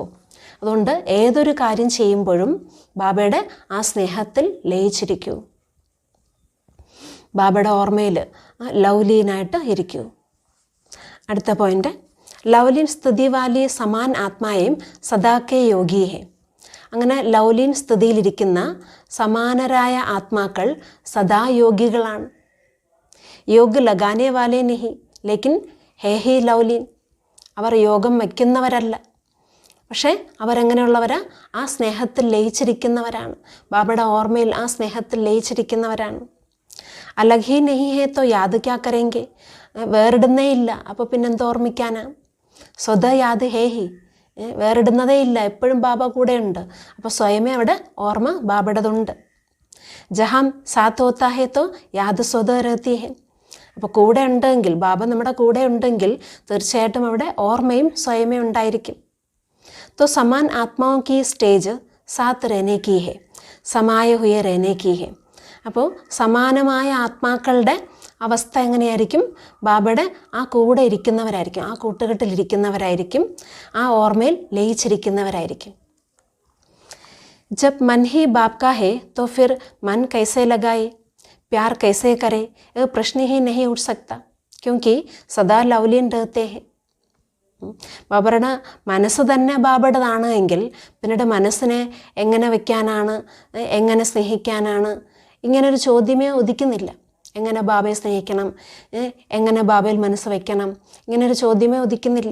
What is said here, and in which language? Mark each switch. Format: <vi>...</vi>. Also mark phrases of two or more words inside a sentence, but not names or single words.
<ml>അതുകൊണ്ട് ഏതൊരു കാര്യം ചെയ്യുമ്പോഴും ബാബയുടെ ആ സ്നേഹത്തിൽ ലയിച്ചിരിക്കൂ, ബാബയുടെ ഓർമ്മയിൽ ലൗലീനായിട്ട് ഇരിക്കൂ. അടുത്ത പോയിന്റ്,</ml> <hi>लवलीन स्थिति वाली समान आत्माएँ सदा के योगी हैं.</hi> <ml>അങ്ങനെ ലൗലീൻ സ്ഥിതിയിലിരിക്കുന്ന സമാനരായ ആത്മാക്കൾ സദാ യോഗികളാണ്.</ml> <hi>योग लगाने वाले नहीं लेकिन है ही ലൗലീൻ.</hi> <ml>അവർ യോഗം വയ്ക്കുന്നവരല്ല, പക്ഷേ അവരെങ്ങനെയുള്ളവരാ? ആ സ്നേഹത്തിൽ ലയിച്ചിരിക്കുന്നവരാണ്, ബാബയുടെ ഓർമ്മയിൽ ആ സ്നേഹത്തിൽ ലയിച്ചിരിക്കുന്നവരാണ്.</ml> <hi>अलग ही नहीं है तो याद क्या करेंगे.</hi> <ml>വേറിടുന്നേ ഇല്ല, അപ്പോൾ പിന്നെന്തോ ഓർമ്മിക്കാനാ?</ml> <hi>स्वतः याद है ही,</hi> <ml>വേറിടുന്നതേ ഇല്ല, എപ്പോഴും ബാബ കൂടെയുണ്ട്. അപ്പോൾ സ്വയമേ അവിടെ ഓർമ്മ ബാബയുടേതുണ്ട്.</ml> <hi>जहाँ साथ होता है तो याद स्वतः रहती है.</hi> <ml>അപ്പോൾ കൂടെ ഉണ്ടെങ്കിൽ, ബാബ നമ്മുടെ കൂടെ ഉണ്ടെങ്കിൽ തീർച്ചയായിട്ടും അവിടെ ഓർമ്മയും സ്വയമേ ഉണ്ടായിരിക്കും.</ml> <hi>तो समान आत्माओं की स्टेज साथ रहने की है, समाये हुए रहने की है.</hi> <ml>അപ്പോൾ സമാനമായ ആത്മാക്കളുടെ അവസ്ഥ എങ്ങനെയായിരിക്കും? ബാബയുടെ ആ കൂടെ ഇരിക്കുന്നവരായിരിക്കും, ആ കൂട്ടുകെട്ടിലിരിക്കുന്നവരായിരിക്കും, ആ ഓർമ്മയിൽ ലയിച്ചിരിക്കുന്നവരായിരിക്കും.</ml> <hi>जब मन ही बाप का है तो फिर मन कैसे लगाए, प्यार कैसे करे, ये प्रश्न ही नहीं उठ सकता क्योंकि सदा लवलीन रहते हैं.</hi> <ml>ബാബയുടെ മനസ്സ് തന്നെ ബാബയുടേതാണ് എങ്കിൽ പിന്നീട് മനസ്സിനെ എങ്ങനെ വയ്ക്കാനാണ്, എങ്ങനെ സ്നേഹിക്കാനാണ്, ഇങ്ങനൊരു ചോദ്യമേ ഉദിക്കുന്നില്ല. എങ്ങനെ ബാബയെ സ്നേഹിക്കണം, എങ്ങനെ ബാബയിൽ മനസ്സ് വയ്ക്കണം, ഇങ്ങനൊരു ചോദ്യമേ ഉദിക്കുന്നില്ല.</ml>